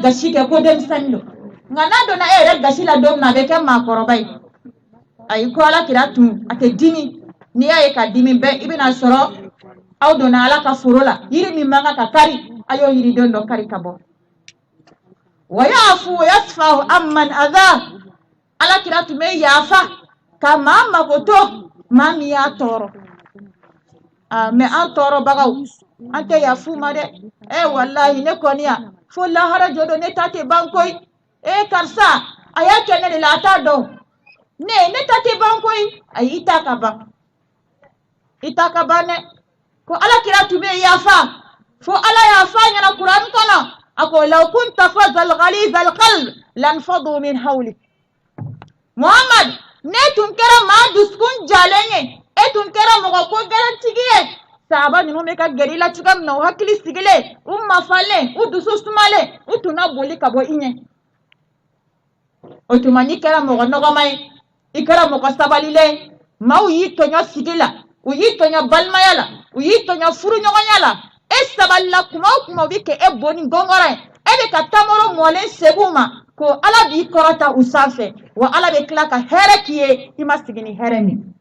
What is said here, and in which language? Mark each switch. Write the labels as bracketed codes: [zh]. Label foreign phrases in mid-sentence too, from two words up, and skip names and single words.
[bm] gasi kɛ ko denmisɛnnin don nka n'a donna e yɛrɛ gasi la don min na a bɛ kɛ maakɔrɔba ye ayi ko alakira tun a tɛ dimi n'i y'a ye ka dimi bɛɛ i bɛna sɔrɔ aw donna ala ka foro la yiri min man kan ka kari a y'o yiriden dɔ kari ka bɔ [ar] ويعفو ويصفح عمن أذى [bm] alakira tun bɛ yafa ka maa mago to maa min y'a tɔɔrɔ mais an tɔɔrɔbagaw an tɛ yafu ma dɛ wallahi ne kɔni ya fo lahara jodo ne ta tɛ ban koyi karisa a y'a kɛ ne de la a t'a dɔn ne ta tɛ ban koyi ayi i ta ka ban dɛ ko alakira tun bɛ yafa fo ala y'a fɔ a ɲɛna kuran kɔnɔ a ko [ar] لو كنت فظا غليظ القلب لانفضوا من حولك [bm] Muhammad ne tun kɛra maa dusukun jalen ye e tun kɛra mɔgɔ ko gɛlɛntigi ye sahaba ninnu bɛ ka gɛrɛ i la cogoya min na u hakili sigilen u mafalen u dusu sumalen u tun na boli ka bɔ i ɲɛ o tuma n'i kɛra mɔgɔ nɔgɔma ye i kɛra mɔgɔ sabalilen maaw y'i tɔɲɔ sigi la u y'i tɔɲɔ balimaya la u y'i tɔɲɔ furuɲɔgɔnya la e sabalila kuma o kuma u bɛ kɛ e boni gɔngɔrɔ ye e bɛ ka tamaro mɔlen segu ma ko ala b'i kɔrɔta u sanfɛ wa ala bɛ tila ka hɛrɛ k'i ye i ma sigi ni hɛrɛ min